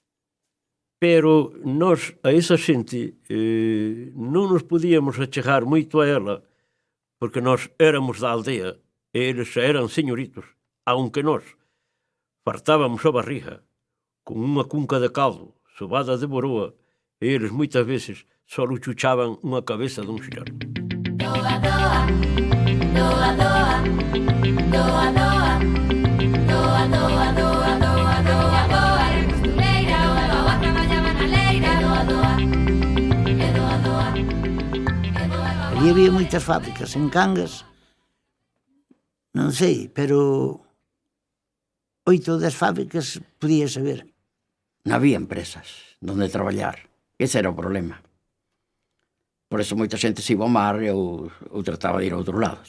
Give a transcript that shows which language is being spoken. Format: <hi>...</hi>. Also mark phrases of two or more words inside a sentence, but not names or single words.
<gl>Pero nós, a esa xente, non nos podíamos achegar moito a ela, porque nós éramos da aldea, e eles xa eran señoritos, aunque nós fartábamos a barriga con unha cunca de caldo, sobada de boroa, e eles moitas veces só chuchaban unha cabeza dun xillar. Doa, doa, doa, doa, doa, doa, doa, doa, doa, doa, doa, doa, era costureira, doa, doa, traballaba na leira, doa, doa, e doa, doa, e doa, doa. Ali había moitas fábricas en Cangas, non sei, pero 8 das fábricas podía saber. Non había empresas donde traballar. Ese era o problema. Por eso moita xente se iba ao mar ou trataba de ir a outros lados.</gl>